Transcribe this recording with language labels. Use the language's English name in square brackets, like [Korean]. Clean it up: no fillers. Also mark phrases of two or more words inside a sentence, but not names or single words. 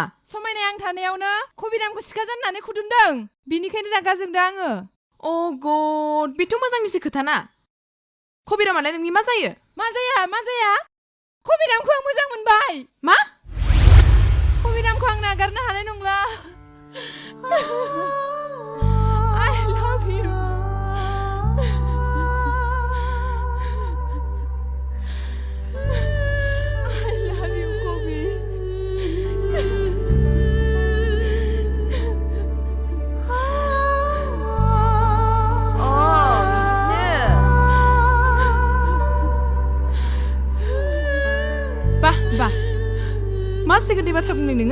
[Bodo] समायनाय आं थानायावनो खबिरामखौ सिखा जाननानै खुदुमदों। बिनिखायनो रागा जोंदों आङो। [English] oh god, [Bodo] बेथ' मोजांनिसो खोथाना। खबिरामालाय नोंनि मा जायो? मा जाया? खबिरामखौ आं मोजां मोनबाय। मा? खबिरामखौ आं नागारनो हानाय नंला। [English] I love you. I love you, Kobi. Bah, [Bodo] मा गोदै बाथ्रा बुंदों नोङो?